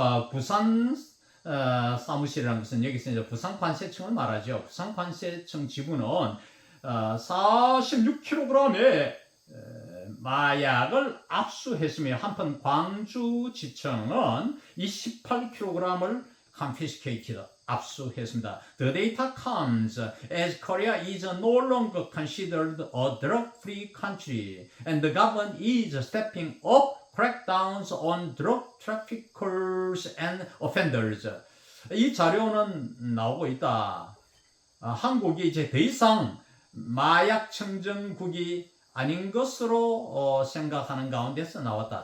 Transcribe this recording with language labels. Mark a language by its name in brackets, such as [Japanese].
[Korean] 부산 사무실이라는 것은 여기서 이제 부산관세청을 말하죠. 부산관세청 지부는 46kg의 마약을 압수했으며 한편 광주지청은 28kg을 confiscated, 압수했습니다. [English] The data comes as Korea is no longer considered a drug-free country and the government is stepping up crackdowns on drug traffickers and offenders. [Korean] 이 자료는 나오고 있다. 한국이 이제 더 이상 마약 청정국이 아닌 것으로 생각하는 가운데서 나왔다.